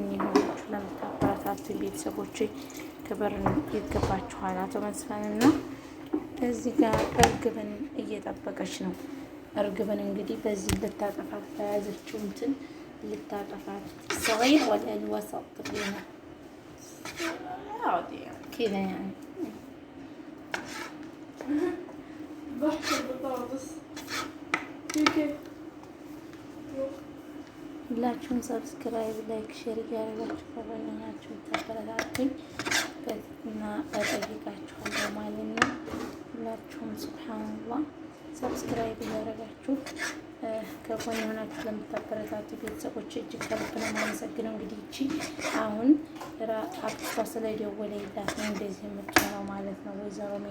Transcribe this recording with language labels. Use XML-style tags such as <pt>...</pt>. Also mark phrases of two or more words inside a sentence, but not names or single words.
<am>የሆናችሁ ለምታበረታቱ ቤተሰቦች ክብር ይገባችኋል። አቶ መስፍንና እዚህ ጋር እርግብን እየጠበቀች ነው። እርግብን እንግዲህ በዚህ ልታጠፋት በያዘችው እንትን ልታጠፋት ሰغير</am> <ar>ولا الوسط تقريبا عادي كذا يعني بحط البطاطس</ar> <am>ሁላችሁም ሰብስክራይብ፣ ላይክ፣ ሼር እያደረጋችሁ ከጎናችሁ ተበረታቱኝ እና እጠይቃችኋለሁ ማለት ነው። ሁላችሁም ሱብሃንአላህ ሰብስክራይብ እያደረጋችሁ ከጎን የሆናችሁ ለምታበረታቱ ቤተሰቦች እጅግ ከልብ ነው የማመሰግነው። እንግዲህ እቺ አሁን አክስቷ ስለደወለላት ነው እንደዚህ የምትሆነው ማለት ነው። ወይዘሮ</am>